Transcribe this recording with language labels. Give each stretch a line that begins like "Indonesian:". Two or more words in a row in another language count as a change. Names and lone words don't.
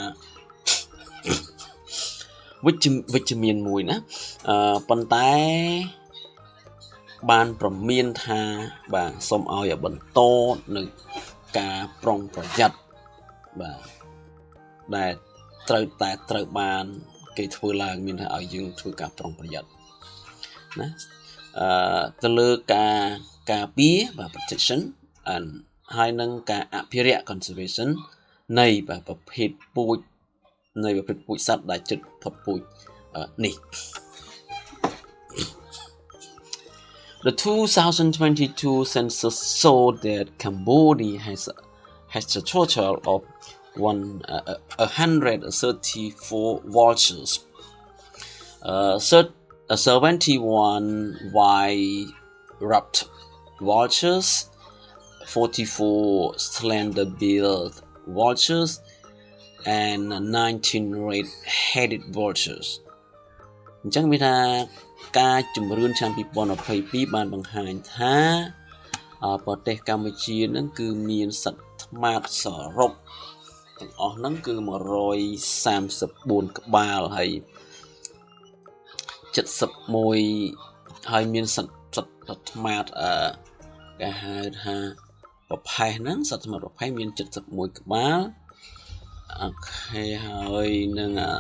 Khmer: វិជ្ជមានមួយណាប៉ុន្តែបានប្រមានថាបាទសូមឲ្យបន្ត នៅការប្រុងប្រយ័ត្នបាទដែលត្រូវបានគេធ្វើឡើងមានថាឲ្យយើងធ្វើការប្រុងប្រយ័ត្នណាទៅលើការពារបាទ
English: protection and
Khmer: ហើយនឹងការអភិរក្ស conservation នៃប្រភេទពូជសត្វដែលជិតផុតពូជនេះ
English: The 2022 census showed that Cambodia has a total of 134 vultures, 71 white-ruffed vultures, 44 slender-billed vultures, and 19 red-headed vultures.
Khmer: អញ្ចឹងមានថាការជំរឿនឆ្នាំ2022បានបង្ហាញថាប្រទេសកម្ពុជានឹងគឺមានសត្វថ្មាតសរុបទាំងអស់ហ្នឹងគឺ134ក្បាលហើយ71ហើយមានសត្វថ្មាតគេហៅថាប្រផេះហ្នឹងសត្វថ្មាតប្រផេះមាន71ក្បាលអូខេហើយនឹង